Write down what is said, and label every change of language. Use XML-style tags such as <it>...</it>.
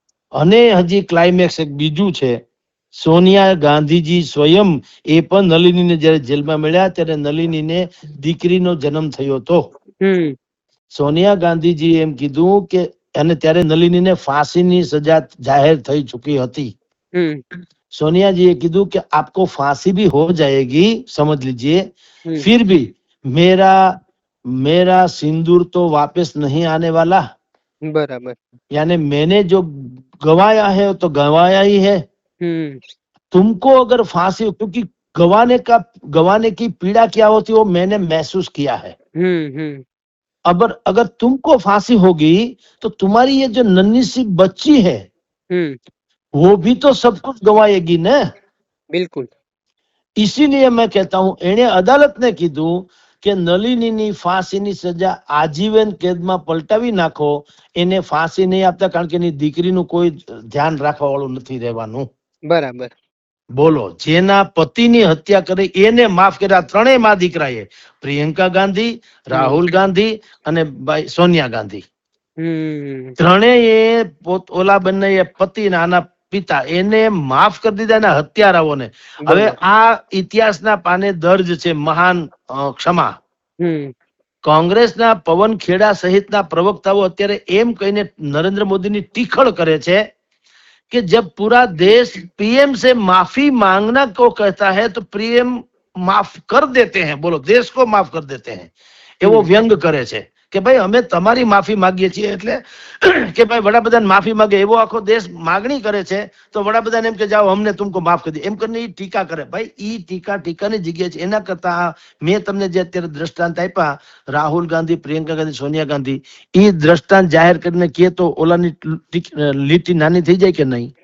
<gu>અને હજી ક્લાઇમેક્સ એક બીજું છે, સોનિયા ગાંધીજી સ્વયં એ પણ નલિનીને જયારે જેલમાં મળ્યા ત્યારે નલિનીને દીકરીનો જન્મ થયો હતો. સોનિયા ગાંધીજી એમ કીધું કે અને ત્યારે નલિનીને फांसीની સજા જાહેર થઈ ચૂકી હતી.</gu> <hi>सोनिया जी कीधु कि आपको फांसी भी हो जाएगी, समझ लीजिए, फिर भी मेरा सिंदूर तो वापस नहीं आने वाला. बराबर. यानी मैंने जो गवाया है तो गवाया ही है. तुमको अगर फांसी, क्योंकि गवाने की पीड़ा क्या होती है वो मैंने महसूस किया है. अगर तुमको फांसी होगी तो तुम्हारी ये जो नन्ही सी बच्ची है वो भी तो सब कुछ गवाएगी ना. बिल्कुल.</hi> <gu>इसीलिए मैं कहता हूं एने अदालत ने कीधु કે નલિનીની ફાંસીની સજા આજીવન કેદમાં પલટાવી નાખો, એને ફાંસી નહીં આપતા કારણ કે એની દીકરીનું કોઈ ધ્યાન રાખવા વાળું નથી રહેવાનું. બરાબર. બોલો, જેના પતિની હત્યા કરી એને માફ કર્યા. ત્રણેય માં દીકરાએ, પ્રિયંકા ગાંધી, રાહુલ ગાંધી અને સોનિયા ગાંધી, ત્રણેય ઓલા બંને પતિ આના પિતા એને માફ કરી દીધા એના હત્યારાઓને. હવે આ ઇતિહાસના પાને દર્જ છે મહાન ક્ષમા. કોંગ્રેસના પવન ખેડા સહિતના પ્રવક્તાઓ અત્યારે એમ કહીને નરેન્દ્ર મોદીની ટીખળ કરે છે</gu> <hi>कि जब पूरा देश पीएम से माफी मांगना को कहता है तो पीएम माफ कर देते हैं. बोलो, देश को माफ कर देते हैं.</hi> <gu>એવો વ્યંગ કરે છે કે ભાઈ અમે તમારી માફી માંગીએ છીએ, એટલે કે ભાઈ વડાપ્રધાન માફી માંગે એવો આખો દેશ માગણી કરે છે તો વડાપ્રધાન એમ કે જાઓ અમને તુમકો માફ કરી દે એમ કરીને ટીકા કરે. ભાઈ ઈ ટીકાની જગ્યાએ છે. એના કરતા મેં તમને જે અત્યારે દ્રષ્ટાંત આપ્યા, રાહુલ ગાંધી, પ્રિયંકા ગાંધી, સોનિયા ગાંધી, ઈ દ્રષ્ટાંત જાહેર કરીને કે તો ઓલાની લીટી નાની થઈ જાય કે નહીં?</gu>